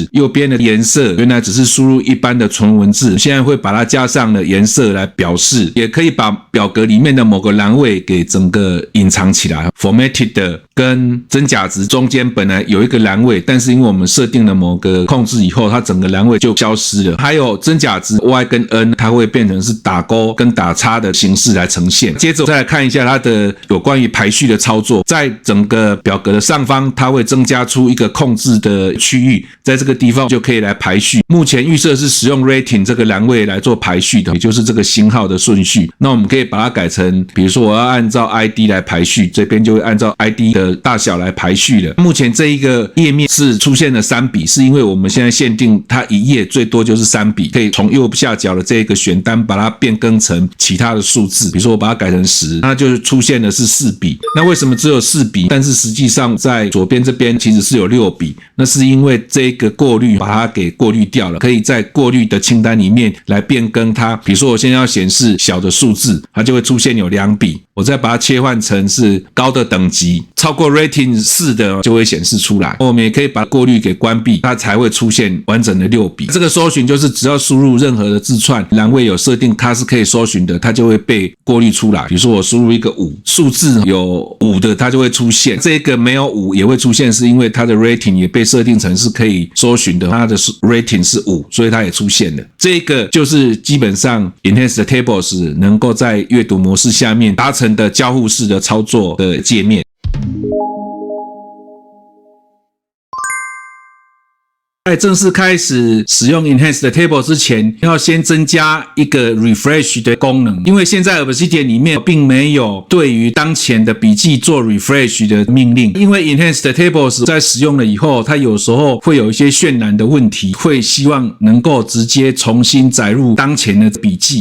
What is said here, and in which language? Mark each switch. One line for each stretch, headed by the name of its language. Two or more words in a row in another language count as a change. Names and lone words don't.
Chinese: 右邊的顏色原來只是輸入一般的純文字，現在會把它加上了顏色來表示，也可以把表格裡面的某個欄位給整個隱藏起來。Formatted 跟真假值中間本來有一個欄位，但是因為我們設定了某個控制以後，它整個欄位就消失了。還有真假值 Y 跟 N， 它會變成是打勾跟打叉的形式來呈現。接着再來看一下它的有關於排序的操作，在整個表格的上方，它會增加出一個控制的區域，在這個地方就可以來排序。目前預設是使用 Rating 這個欄位來做排序的，也就是這個星號的順序。那我們可以把它改成，比如說我要按照 ID 來排序，這邊就會按照 ID 的大小來排序了。目前這一個頁面是出現了3筆，是因為我們現在限定它一頁最多就是3筆，可以從右下角的這個選單把它變更成其他的數字，比如說我把它改成10，那就出現的是4筆。那為什麼只有4筆？但是實際上在左邊這邊其實是有6筆，那是因為這個過濾把它給過濾掉了，可以在過濾的清單裡面來變更它。比如說我現在要顯示小的數字，它就會出現有2筆，我再把它切換成是高的等級，超過 Rating 4的就會顯示出來。我们也可以把过濾給關閉，它才會出現完整的6筆。這個搜尋就是只要輸入任何的字串，欄位有設定它是可以搜尋的，它就會被過濾出來。比如說我輸入一個5，數字有5的它就會出現，這個沒有5也會出現，是因為它的 Rating 也被設定成是可以搜尋的，它的 Rating 是5，所以它也出現了。這個就是基本上 Enhanced Tables 能夠在閱讀模式下面達成的交互式的操作的界面。在正式開始使用 Enhanced Table 之前，要先增加一個 Refresh 的功能，因為現在 Obsidian 裡面並沒有對於當前的筆記做 Refresh 的命令。因為 Enhanced Tables 在使用了以後，它有時候會有一些渲染的問題，會希望能夠直接重新載入當前的筆記。